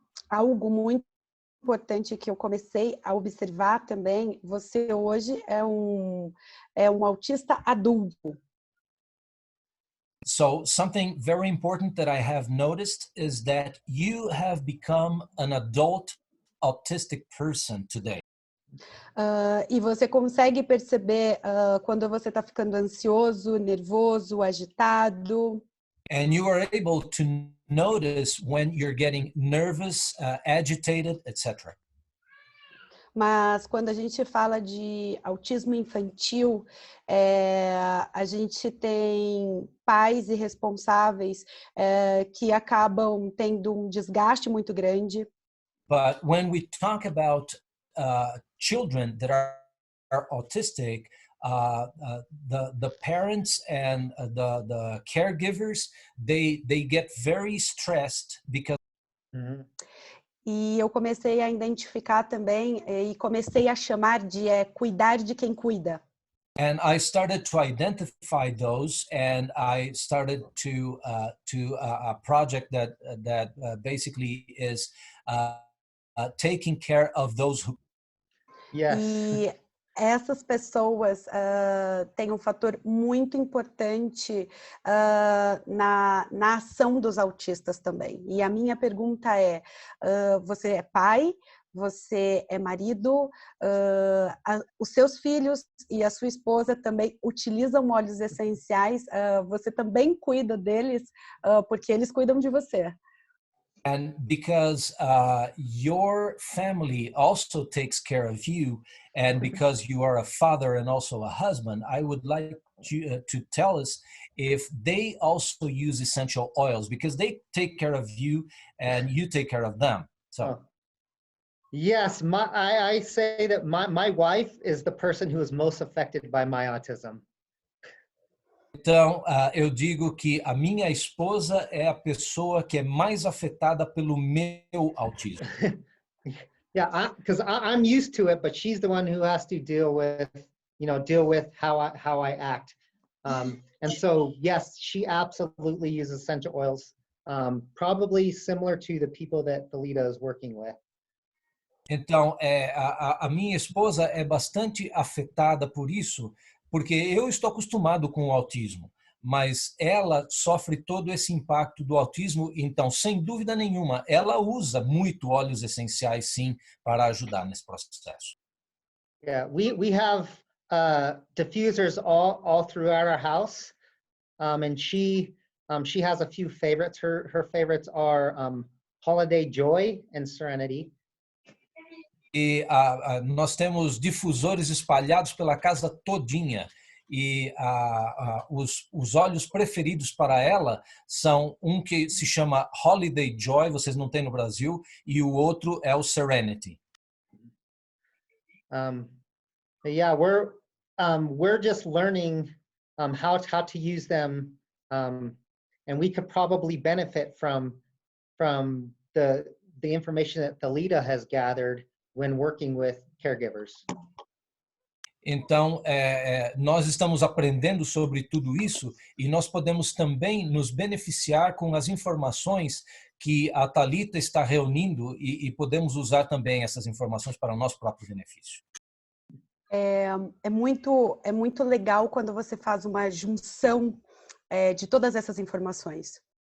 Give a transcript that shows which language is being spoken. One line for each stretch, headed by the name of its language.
Portuguese: Algo muito importante que eu comecei a observar também, você hoje é um autista adulto.
English: So something very important that I have noticed is that you have become an adult autistic person today.
Portuguese: E você consegue perceber quando você está ficando ansioso, nervoso, agitado.
English: And you are able to notice when you're getting nervous, agitated, etc.
Portuguese: Mas quando a gente fala de autismo infantil, a gente tem pais e responsáveis que acabam tendo um desgaste muito grande.
English: But when we talk about children that are autistic, the parents and the caregivers, they get very stressed because. Mm-hmm.
Portuguese: E eu comecei a identificar também e comecei a chamar de cuidar de quem cuida.
English: And I started to identify those, and I started to a project that basically is taking care of those who. Yes.
Portuguese: E essas pessoas têm um fator muito importante na ação dos autistas também. E a minha pergunta é, você é pai, você é marido, os seus filhos e a sua esposa também utilizam óleos essenciais, você também cuida deles, porque eles cuidam de você.
English: And because your family also takes care of you, and because you are a father and also a husband, I would like you to tell us if they also use essential oils, because they take care of you and you take care of them. So. Yes, I say that my wife is the person who is most affected by my autism.
Portuguese: Então, eu digo que a minha esposa é a pessoa que é mais afetada pelo meu autismo.
English: Yeah, because I'm used to it, but she's the one who has to deal with how I act. And so, yes, she absolutely uses essential oils, probably similar to the people that Felita is working with.
Portuguese: Então, a minha esposa é bastante afetada por isso, porque eu estou acostumado com o autismo, mas ela sofre todo esse impacto do autismo, então, sem dúvida nenhuma, ela usa muito óleos essenciais, sim, para ajudar nesse processo.
English: Yeah, we have diffusers all throughout our house, and she has a few favorites. Her favorites are Holiday Joy and Serenity.
Portuguese: E nós temos difusores espalhados pela casa todinha. E os óleos preferidos para ela são um que se chama Holiday Joy, vocês não têm no Brasil, e o outro é o Serenity.
English: But yeah, we're just learning how to use them, and we could probably benefit from the information that Felita has gathered when working with caregivers.
Portuguese: Então, nós estamos aprendendo sobre tudo isso e nós podemos também nos beneficiar com as informações que a Thalita está reunindo e podemos usar também essas informações para o nosso próprio benefício. É muito legal quando você faz uma junção de todas essas informações.